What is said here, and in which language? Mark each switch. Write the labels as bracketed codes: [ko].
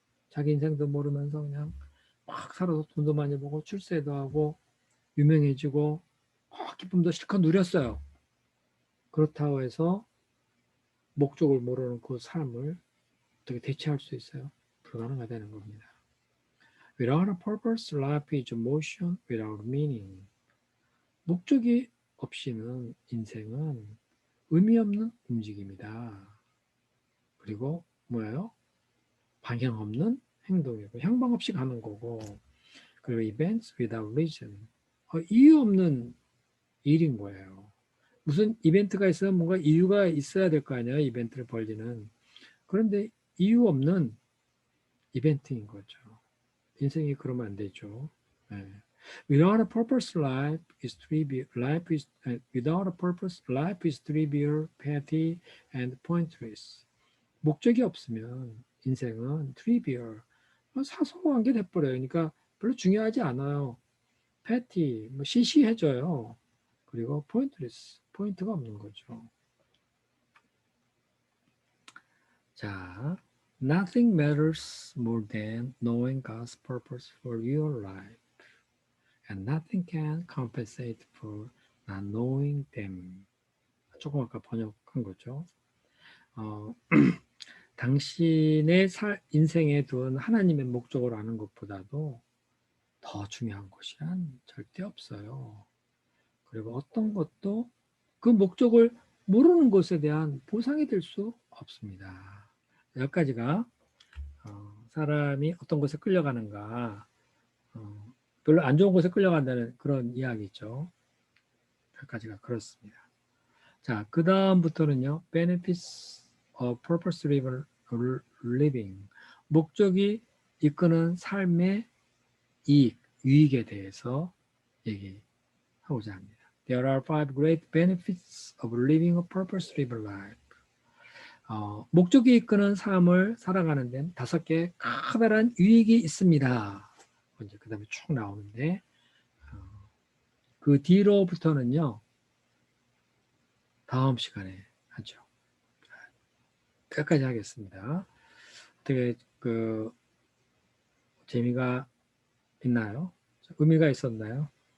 [ko] 자기 인생도 모르면서 그냥 막 살아서 돈도 많이 벌고 출세도 하고 유명해지고 기쁨도 실컷 누렸어요. 그렇다고 해서 목적을 모르는 그 삶을 어떻게 대체할 수 있어요? 불가능하다는 겁니다. [en] Without a purpose, life is motion without meaning. [ko] 목적이 없이는 인생은 의미 없는 움직임이다. 그리고 뭐예요? 방향 없는 행동이고 향방 없이 가는 거고 그리고 [en] events without reason. [ko] 이유 없는 일인 거예요. 무슨 이벤트가 있으면 뭔가 이유가 있어야 될 거 아니에요. 이벤트를 벌리는. 그런데 이유 없는 이벤트인 거죠. 인생이 그러면 안 되죠. 네. [en] Without a purpose, life is trivial. Without a purpose, life is trivial, petty, and pointless. [ko] 목적이 없으면 인생은 trivial, 사소한 게 돼버려요. 그러니까 별로 중요하지 않아요. petty, 시시해져요. 그리고 pointless, 포인트가 없는 거죠. [en] 자, nothing matters more than knowing God's purpose for your life. And nothing can compensate for knowing them. [ko] 조금 아까 번역한 거죠. 당신의 인생에 둔 하나님의 목적을 아는 것보다도 더 중요한 것이란 절대 없어요. 그리고 어떤 것도 그 목적을 모르는 것에 대한 보상이 될 수 없습니다. 여기까지가 사람이 어떤 것에 끌려가는가, 별로 안 좋은 것에 끌려간다는 그런 이야기죠. 여기까지가 그렇습니다. 자, 그 다음부터는요, [en] benefits of purpose-driven living. [ko] 목적이 이끄는 삶의 유익에 대해서 얘기하고자 합니다. [en] There are 5 great benefits of living a purpose-driven life. [ko] 목적이 이끄는 삶을 살아가는 데는 5개의 커다란 유익이 있습니다. 이제 그 다음에 쭉 나오는데, 그 뒤로부터는요, 다음 시간에 하죠. 끝까지 하겠습니다. 어떻게 재미가 있나요? 의미가 있었나요?